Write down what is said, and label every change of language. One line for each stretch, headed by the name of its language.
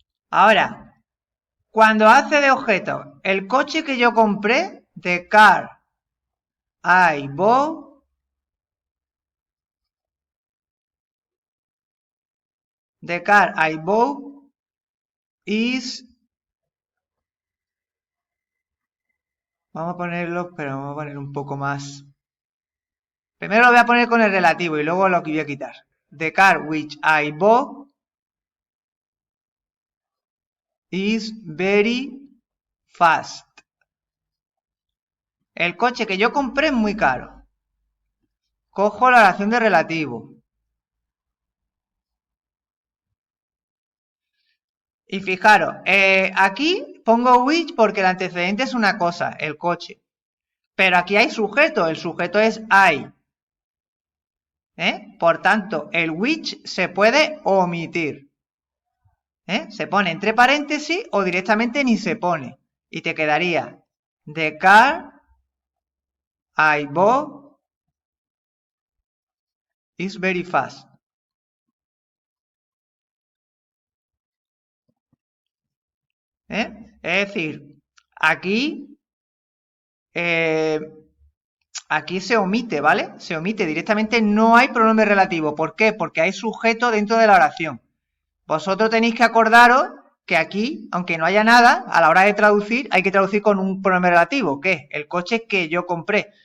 Spanish: Ahora, cuando hace de objeto el coche que yo compré,
English: the car I bought, the car I bought is,
Spanish: vamos a ponerlo, pero vamos a poner un poco más. Primero lo voy a poner con el relativo y luego lo que voy a quitar.
English: The car which I bought is very fast.
Spanish: El coche que yo compré es muy caro. Cojo la oración de relativo. Y fijaros, aquí pongo which porque el antecedente es una cosa, el coche. Pero aquí hay sujeto, el sujeto es I. Por tanto, el which se puede omitir. Se pone entre paréntesis o directamente ni se pone. Y te quedaría
English: the car I bought is very fast.
Spanish: Es decir, aquí, aquí se omite, ¿vale? Se omite directamente, no hay pronombre relativo. ¿Por qué? Porque hay sujeto dentro de la oración. Vosotros tenéis que acordaros que aquí, aunque no haya nada, a la hora de traducir, hay que traducir con un pronombre relativo, que es el coche que yo compré.